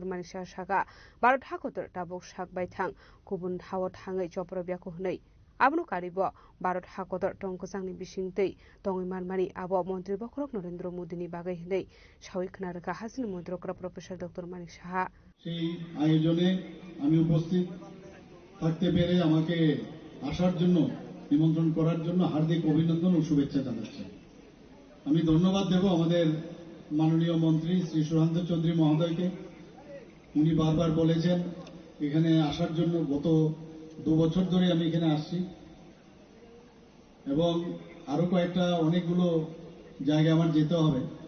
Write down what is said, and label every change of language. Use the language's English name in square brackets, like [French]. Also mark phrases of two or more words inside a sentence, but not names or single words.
[Kok Borok] Manisha Shaka, Barot Hakotor Tabok Shak by Tang, Kubun Hawat Hangai Chopra Biakuhnei, Abnu Karibo, Barot Hakotor Tonkosang Bishing Day, Tongiman Mani, Abo Montri Bokrok Norendro Mudini Bagay, Shawik Naraka Hasri Montrokra Professor Dr. Manisha. [Bangla] সেই আয়োজনে আমি উপস্থিত থাকতে পেরে আমাকে আসার জন্য নিমন্ত্রণ করার জন্য হার্দিক অভিনন্দন ও শুভেচ্ছা জানাচ্ছি। আমি ধন্যবাদ দেব আমাদের মাননীয় মন্ত্রী শ্রী সুশান্ত চৌধুরী মহোদয়কে। উনি বারবার বলেছেন এখানে আসার জন্য, গত 2 বছর ধরে আমি এখানে আসছি এবং আরো কয়েকটা অনেকগুলো জায়গায় আমার যেতে হবে।